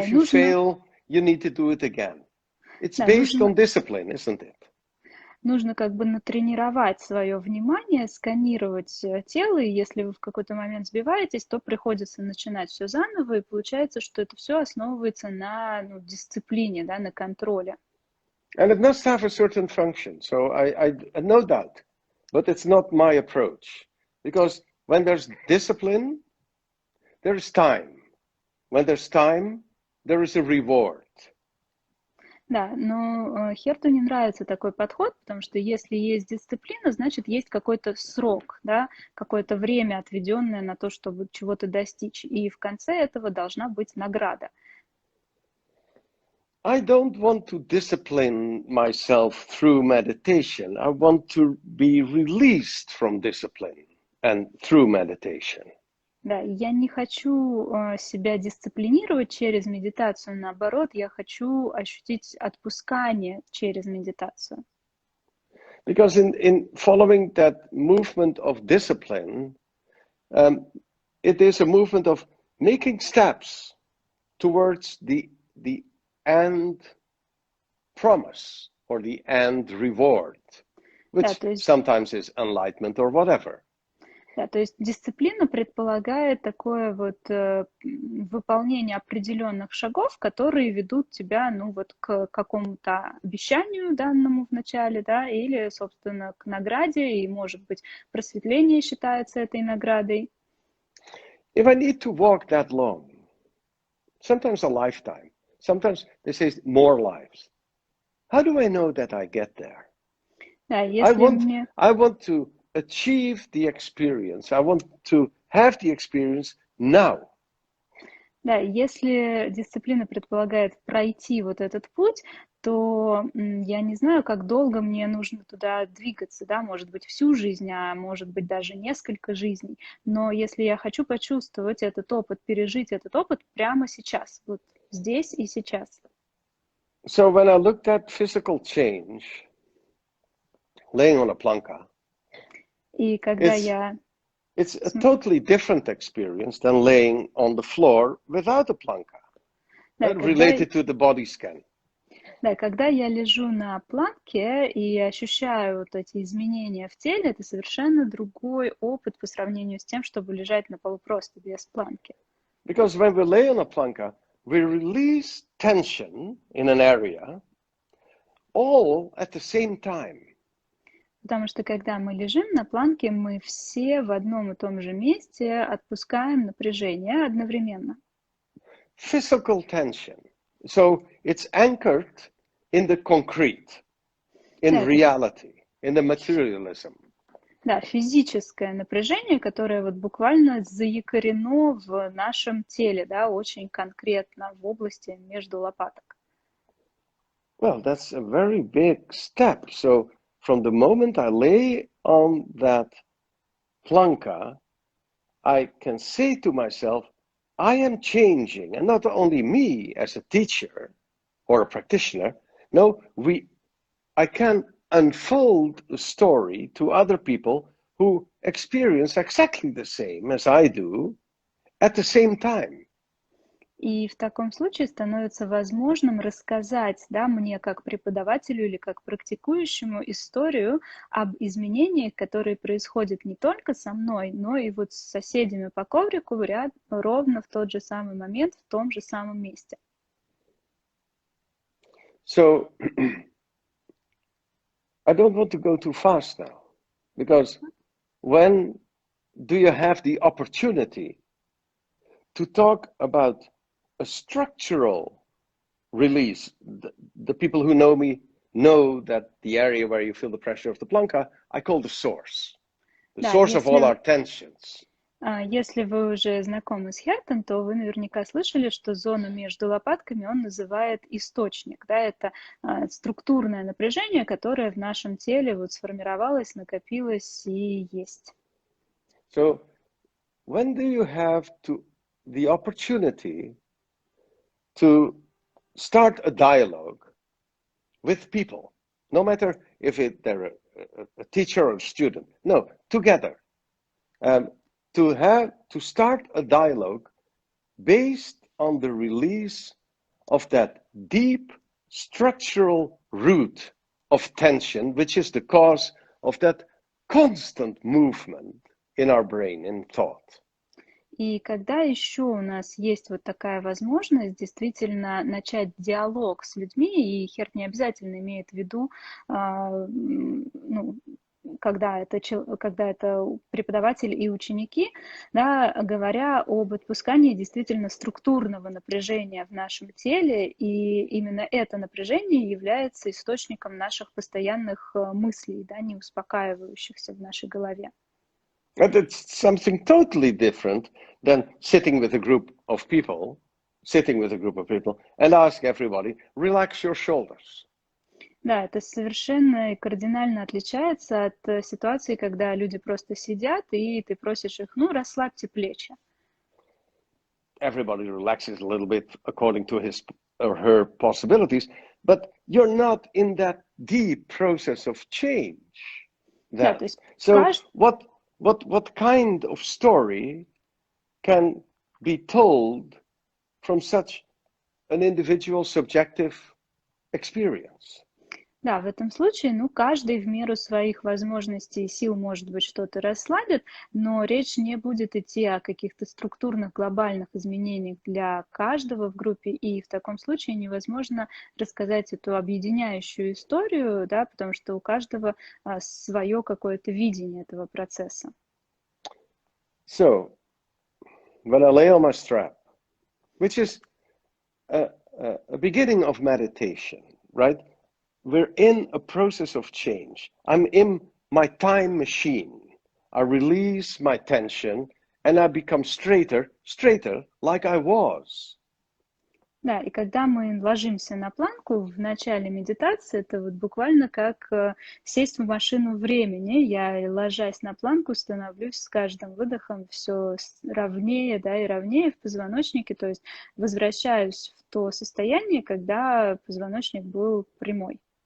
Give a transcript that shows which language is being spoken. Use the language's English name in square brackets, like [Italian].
[English] if you fail, you need to do it again. It's based on discipline, isn't it? [Russian] Нужно как бы натренировать свое внимание, сканировать тело, и если вы в какой-то момент сбиваетесь, то приходится начинать все заново, и получается, что это все основывается на дисциплине, да, на контроле. [English] And it must have a certain function. So I no doubt, but it's not my approach. Because when there's discipline, there is time. When there's time, there is a reward. [Russian] Да, но Херту не нравится такой подход, потому что если есть дисциплина, значит, есть какой-то срок, да, какое-то время, отведенное на то, чтобы чего-то достичь. И в конце этого должна быть награда. [English] I don't want to discipline myself through meditation. I want to be released from discipline and through meditation. [Russian] Да, я не хочу себя дисциплинировать через медитацию, наоборот, я хочу ощутить отпускание через медитацию. [English] Because in following that movement of discipline, it is a movement of making steps towards the end promise or the end reward. which sometimes is enlightenment or whatever. [Russian] Да, то есть дисциплина предполагает такое вот выполнение определенных шагов, которые ведут тебя, ну вот, к какому-то обещанию данному в начале, да, или, собственно, к награде, и, может быть, просветление считается этой наградой. [English] If I need to walk that long, sometimes a lifetime, sometimes they say more lives. How do I know that I get there? [Russian] Да, если мне... [English] I want to achieve the experience. I want to have the experience now. [Russian] Да, если дисциплина предполагает пройти вот этот путь, то я не знаю, как долго мне нужно туда двигаться, да, может быть, всю жизнь, а может быть, даже несколько жизней. Но если я хочу почувствовать этот опыт, пережить этот опыт прямо сейчас, вот здесь и сейчас. [English] So when I looked at physical change, laying on a planka, [Russian] И когда я... [English] It's a totally different experience than laying on the floor without a planka, related to the body scan. [Russian] Да, когда я лежу на планке и ощущаю вот эти изменения в теле, это совершенно другой опыт по сравнению с тем, чтобы лежать на полу просто без планки. [English] Because when we lay on a planka, we release tension in an area all at the same time. [Russian] Потому что когда мы лежим на планке, мы все в одном и том же месте отпускаем напряжение одновременно. [English] Physical tension. So it's anchored in the concrete, in reality, in the materialism. [Russian] Да, физическое напряжение, которое вот буквально заякорено в нашем теле, да, очень конкретно в области между лопаток. [English] Well, that's a very big step. So from the moment I lay on that planka, I can say to myself, I am changing, and not only me as a teacher or a practitioner. No, I can unfold the story to other people who experience exactly the same as I do at the same time. [Russian] И в таком случае становится возможным рассказать, да, мне как преподавателю или как практикующему историю об изменениях, которые происходят не только со мной, но и вот с соседями по коврику ровно в тот же самый момент, в том же самом месте. [English] So I don't want to go too fast now, because when do you have the opportunity to talk about a structural release? The people who know me know that the area where you feel the pressure of the planka, I call the source of all our tensions. [Russian] Если вы уже знакомы с Хертом, то вы наверняка слышали, что зону между лопатками он называет источник. Да, это структурное напряжение, которое в нашем теле вот сформировалось, накопилось и есть. [English] So when do you have the opportunity to start a dialogue with people, no matter if they're a teacher or a student, no, together, to start a dialogue based on the release of that deep structural root of tension, which is the cause of that constant movement in our brain, in thought. [Russian] И когда еще у нас есть вот такая возможность действительно начать диалог с людьми, и Херт не обязательно имеет в виду, ну, когда это преподаватель и ученики, да, говоря об отпускании действительно структурного напряжения в нашем теле, и именно это напряжение является источником наших постоянных мыслей, да, не успокаивающихся в нашей голове. [English] But it's something totally different than sitting with a group of people, and ask everybody, relax your shoulders. [Russian] Да, это совершенно и кардинально отличается от ситуации, когда люди просто сидят, и ты просишь их, ну, расслабьте плечи. [English] Everybody relaxes a little bit according to his or her possibilities, but you're not in that deep process of change. [Russian] Да, то есть [English] so what kind of story can be told from such an individual subjective experience? [Russian] Да, в этом случае, ну, каждый в меру своих возможностей и сил, может быть, что-то расслабит, но речь не будет идти о каких-то структурных глобальных изменениях для каждого в группе, и в таком случае невозможно рассказать эту объединяющую историю, да, потому что у каждого свое какое-то видение этого процесса. [English] So, when I lay on my strap, which is a beginning of meditation, right? We're in a process of change. I'm in my time machine. I release my tension and I become straighter like I was. [Russian] Да, и когда мы ложимся на планку в начале медитации, это вот буквально как сесть в машину времени. Я, ложась на планку, становлюсь с каждым выдохом все ровнее, да, и ровнее в позвоночнике, то есть возвращаюсь в то состояние, когда позвоночник был прямой.